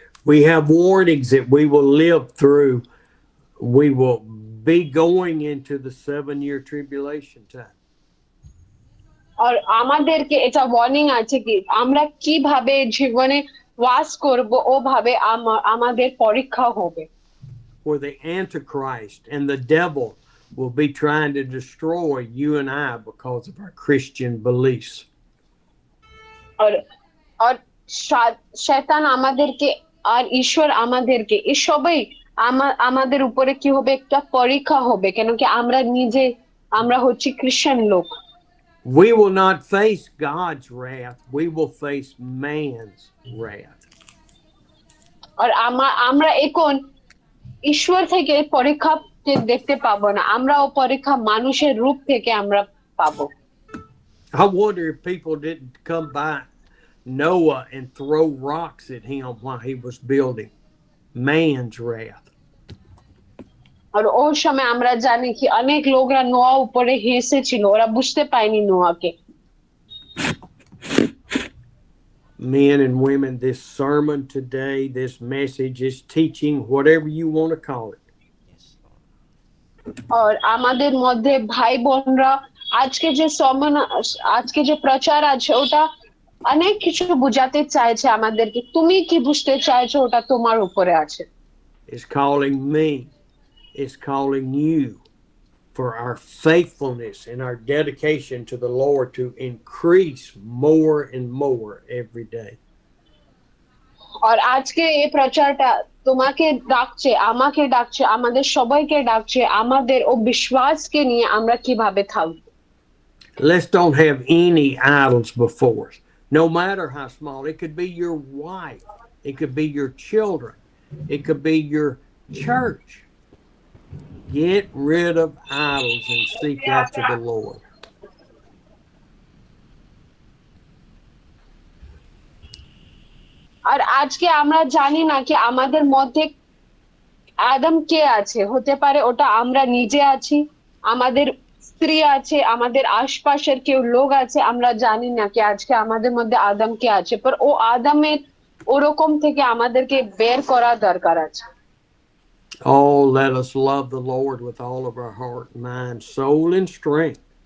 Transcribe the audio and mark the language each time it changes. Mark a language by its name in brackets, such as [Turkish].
[English] We have warnings that we will live through. We will be going into the 7-year tribulation time. [Bangla] আর আমাদেরকে এটা warning আছে কি আমরা কিভাবে জীবনে বাস করব, ওভাবে আমাদের পরীক্ষা হবে। [English] Where the Antichrist and the devil will be trying to destroy you and I because of our Christian beliefs. [Bangla] আর শয়তান আমাদেরকে আর ঈশ্বর আমাদেরকে এসবই আমাদের উপরে কি হবে, একটা পরীক্ষা হবে, কেন কি আমরা হচ্ছি খ্রিস্টান লোক। [English] We will not face God's wrath. We will face man's wrath. [Bangla] আর আমরা এখন ঈশ্বর থেকে পরীক্ষা দেখতে পাবো না, আমরা ও পরীক্ষা মানুষের রূপ থেকে আমরা পাবো। [English] I wonder if people didn't come by Noah and throw rocks at him while he was building. Man's wrath. [Bangla] আর ওই সময় আমরা জানি কি অনেক লোকরা নোয়া উপরে হেসেছিল, ওরা বুঝতে পায়নি নোয়াকে। [English] Men and women, this sermon today, this message is teaching whatever you want to call it. [Bangla] আর আমাদের মধ্যে ভাই বোনরা আজকে যে প্রচার আছে ওটা অনেক কিছু বুঝাতে চাইছে আমাদেরকে, তুমি কি বুঝতে চাইছো ওটা তোমার উপরে আছে। [English] It's calling me, it's calling you for our faithfulness and our dedication to the Lord to increase more and more every day. [Bangla] আর আজকে এই প্রচারটা তোমাকে ডাকছে, আমাকে ডাকছে, আমাদের সবাইকে ডাকছে, আমাদের ও বিশ্বাসকে নিয়ে আমরা কিভাবে থাকবো। [English] Let's don't have any idols before us, no matter how small. It could be your wife, it could be your children, it could be your church. Get rid of idols and seek after the Lord. [Bangla] আর আজকে আমরা জানি না কি আমাদের মধ্যে আদম কে আছে, হতে পারে ওটা আমরা নিজে আছি, আমাদের স্ত্রী আছে, আমাদের আশপাশের কেউ লোক আছে, আমরা জানি না কি আজকে আমাদের মধ্যে আদম কে আছে, পর ও আদমের ওরকম থেকে আমাদেরকে বের করা দরকার আছে। [English] Oh, let us love the Lord with all of our heart, mind, soul, and strength.